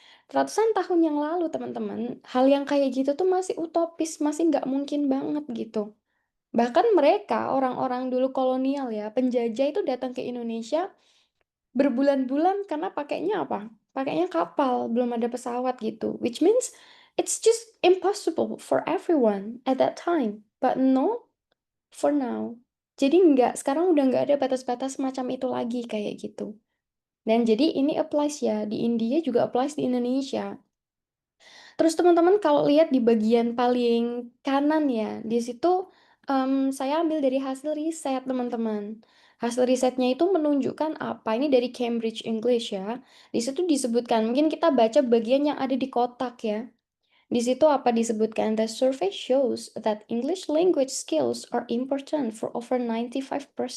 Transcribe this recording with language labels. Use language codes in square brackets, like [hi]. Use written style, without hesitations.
[id] Ratusan tahun yang lalu, teman-teman, hal yang kayak gitu tuh masih utopis, masih nggak mungkin banget gitu. Bahkan mereka, orang-orang dulu kolonial ya, penjajah itu datang ke Indonesia berbulan-bulan karena pakainya apa? Pakainya kapal, belum ada pesawat gitu. [en] Which means it's just impossible for everyone at that time. But no, for now. [id] Jadi sekarang udah nggak ada batas-batas macam itu lagi kayak gitu. Dan jadi ini applies ya, di India juga applies di Indonesia. Terus teman-teman kalau lihat di bagian paling kanan ya, di situ saya ambil dari hasil riset teman-teman. Hasil risetnya itu menunjukkan apa? Ini dari Cambridge English ya. Di situ disebutkan, mungkin kita baca bagian yang ada di kotak ya. Di situ apa disebutkan? The survey shows that English language skills are important for over 95%.